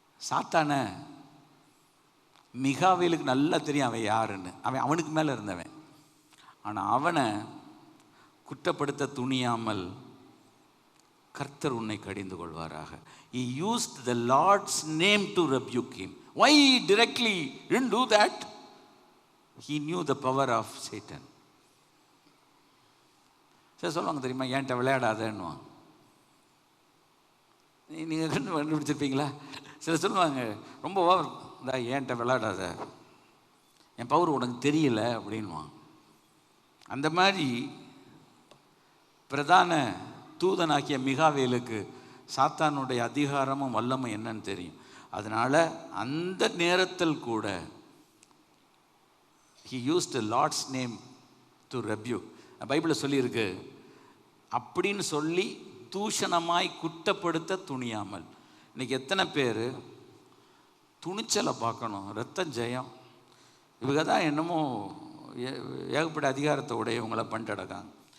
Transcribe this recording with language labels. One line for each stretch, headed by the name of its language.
Tamil: சாத்தான மிகாவேலுக்கு நல்லா தெரியும் அவன் யாருன்னு. அவனுக்கு மேலே இருந்தவன். ஆனால் அவனை குற்றப்படுத்த துணியாமல் கர்த்தர் உன்னை கடிந்து கொள்வாராக.
English: He used the Lord's name to rebuke him. Why directly didn't do that? He knew the power of Satan.
Tamil: சரி, சொல்லுவாங்க தெரியுமா, ஏன்ட்ட விளையாடாதேன்னுவான். நீங்கள் கண்டுபிடிச்சிருப்பீங்களா? சில சொல்லுவாங்க, ரொம்ப ஓவர், இந்த ஏன்ட்ட விளையாடாத, என் பவர் உனக்கு தெரியல அப்படின்வான். அந்த மாதிரி பிரதான தூதனாகிய மிகாவேலுக்கு சாத்தானுடைய அதிகாரமும் வல்லமை என்னன்னு தெரியும். அதனால் அந்த நேரத்தில் கூட
English: he used the Lord's name to rebuke.
Tamil: பைபிளில் சொல்லியிருக்கு, அப்படின்னு சொல்லி தூஷணமாய் குற்றப்படுத்த துணியாமல். இன்றைக்கி எத்தனை பேர் துணிச்சலை பார்க்கணும், ரத்தம் ஜெயம், இவங்க தான் என்னமோ ஏகப்பட்ட அதிகாரத்தை உடையவங்களை பண்ணிட்டடக்காங்க.